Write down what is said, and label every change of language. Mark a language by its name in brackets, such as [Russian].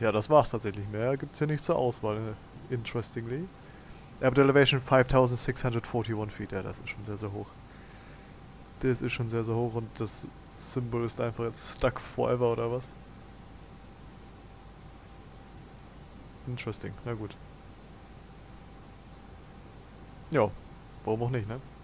[German] Ja, das war's tatsächlich. Mehr gibt's hier nicht zur Auswahl, interestingly. [English] Airport Elevation 5641 feet. [German] Ja, das ist schon sehr, sehr hoch. Das ist schon sehr, sehr hoch und das Symbol ist einfach jetzt [English] stuck forever [German] oder was? Interesting, na gut. Ja, warum auch nicht, ne?